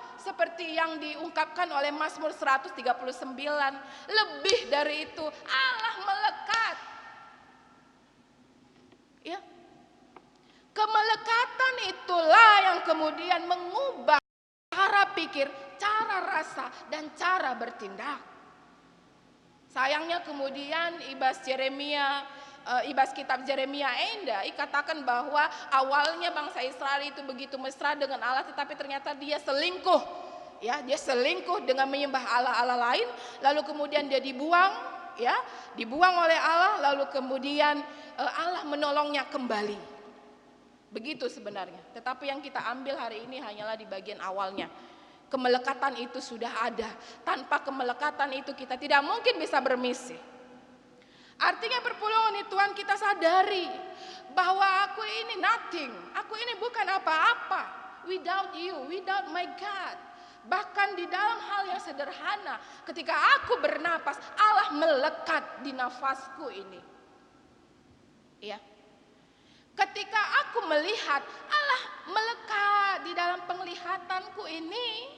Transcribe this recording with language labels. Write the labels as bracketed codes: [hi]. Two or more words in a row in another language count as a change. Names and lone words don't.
[id] Seperti yang diungkapkan oleh Mazmur 139. Lebih dari itu, Allah melekat. Ya. Kemelekatan itulah yang kemudian mengubah cara pikir, cara rasa, dan cara bertindak. Sayangnya kemudian ibas kitab Jeremia [btx] enda ikatakan [id] bahwa awalnya bangsa Israel itu begitu mesra dengan Allah, tetapi ternyata dia selingkuh. Ya, dia selingkuh dengan menyembah Allah-Allah lain, lalu kemudian dia dibuang, ya, dibuang oleh Allah, lalu kemudian Allah menolongnya kembali. Begitu sebenarnya. Tetapi yang kita ambil hari ini hanyalah di bagian awalnya. Kemelekatan itu sudah ada. Tanpa kemelekatan itu kita tidak mungkin bisa bermisi. Artinya [btx] perpulungan Tuhan [id] kita sadari bahwa aku ini nothing. Aku ini bukan apa-apa. [en] Without you, without my God. [id] Bahkan di dalam hal yang sederhana, ketika aku bernapas, Allah melekat di nafasku ini. Ya. Ketika aku melihat, Allah melekat di dalam penglihatanku ini.